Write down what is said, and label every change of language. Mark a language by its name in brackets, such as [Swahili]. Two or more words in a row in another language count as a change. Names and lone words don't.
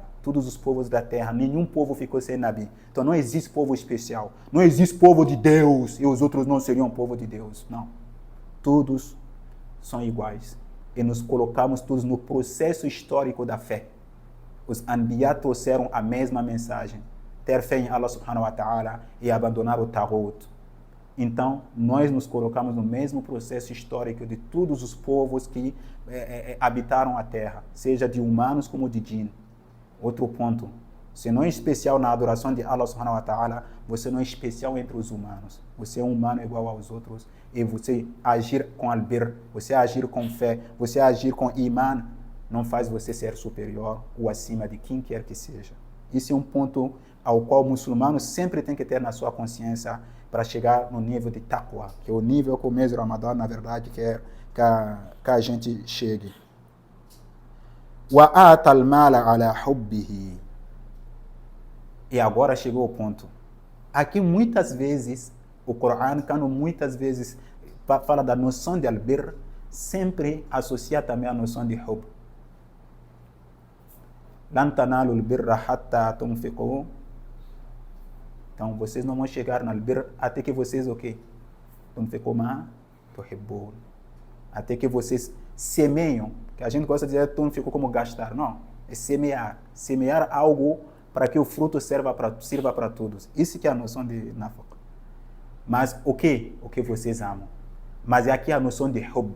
[Portuguese] Todos os povos da terra, nenhum povo ficou sem nabi. Então não existe povo especial. Não existe povo de Deus e os outros não seriam povo de Deus. Não. Todos são iguais. E nos colocamos todos no processo histórico da fé. Os anbiya trouxeram a mesma mensagem. Ter fé em Allah [Arabic] سبحانه وتعالى [Portuguese] e abandonar o taghut. Então, nós nos colocamos no mesmo processo histórico de todos os povos que habitaram a terra, seja de humanos como de jinn. Outro ponto, você não é especial na adoração de Allah [Arabic] سبحانه وتعالى, [Portuguese] você não é especial entre os humanos. Você é um humano igual aos outros e você agir com albir, você agir com fé, você agir com iman, não faz você ser superior ou acima de quem quer que seja. Esse é um ponto ao qual o muçulmano sempre tem que ter na sua consciência para chegar no nível de taqwa, que é o nível que o mês de Ramadã, na verdade, quer que a gente chegue. [Arabic] وَآتَ الْمَالَ عَلَى حُبِّهِ. [Portuguese] E agora chegou o ponto. Aqui muitas vezes, o Corão, quando muitas vezes fala da noção de albir, sempre associa também a noção de hub. [Arabic] لَن تَنَالُوا الْبِرَّ حَتَّى تُنْفِقُوا. [Portuguese] Então, vocês não vão chegar no albir até que vocês, o quê? [Arabic] تُنْفِقُوا مَا تُحِبُّونَ. [Portuguese] Até que vocês semeiam, que a gente gosta de dizer, ficou como gastar. Não, é semear. Semear algo para que o fruto sirva para todos. Isso que é a noção de nafaqa. Mas o que? O que vocês amam. Mas é aqui a noção de hub.